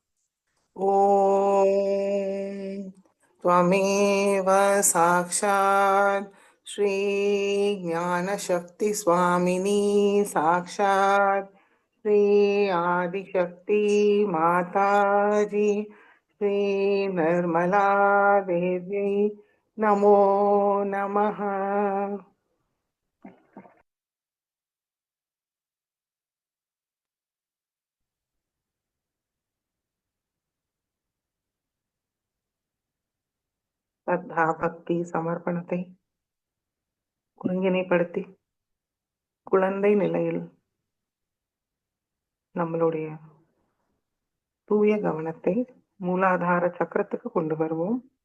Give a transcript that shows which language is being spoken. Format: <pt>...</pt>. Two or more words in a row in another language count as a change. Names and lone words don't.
<sa>ஓம் त्वमेव साक्षात् श्री ज्ञान शक्ति स्वामिनी साक्षात् श्री आदिशक्ति माता जी श्री निर्मला देवी नमो नमः.</sa> <ta>ஸ்ரத்தா பக்தி சமர்ப்பணத்தை ஒருங்கிணைப்படுத்தி குழந்தை நிலையில் நம்மளுடைய தூய கவனத்தை மூலாதார சக்கரத்துக்கு கொண்டு வருவோம்.</ta>